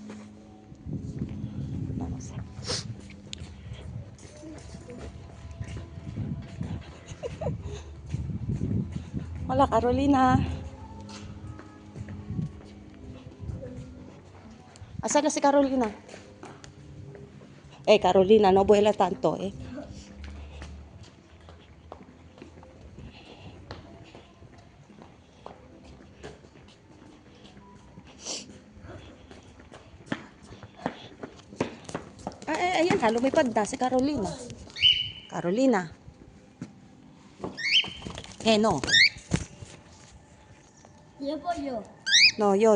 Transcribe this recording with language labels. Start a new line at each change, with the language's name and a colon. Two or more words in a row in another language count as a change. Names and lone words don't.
Spanish: Vamos. Hola, Carolina.
Filipino: Asan na si Carolina?
Spanish: Carolina, no vuela tanto,
Filipino: Ayan ha, lumipad na si Carolina.
Spanish: Carolina. No. ¿Y el pollo? No, yo.